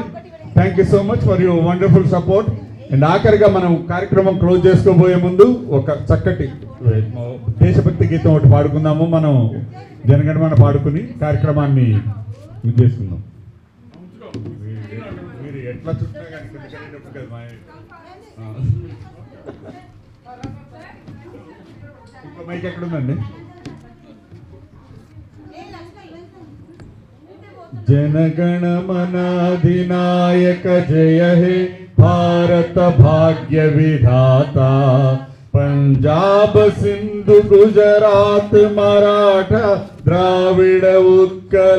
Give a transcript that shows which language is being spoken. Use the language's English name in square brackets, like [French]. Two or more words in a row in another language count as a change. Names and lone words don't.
[English] thank you so much for your wonderful support. [Telugu] అండ్ ఆఖరిగా మనం కార్యక్రమం క్లోజ్ చేసుకోబోయే ముందు ఒక చక్కటి దేశభక్తి గీతం ఒకటి పాడుకుందాము. మనం జనగణమన పాడుకుని కార్యక్రమాన్ని చేసుకుందాం. మీరు ఎట్లా చుట్టా కానీ ఇంకో మైక్ ఎక్కడుందండి? [Bangla] জনগণমন অধিনায়ক জয় হে ভারত ভাগ্য বিধাতা, পঞ্জাব সিন্ধু গুজরাট মরাঠা দ্রাবিড় উৎকল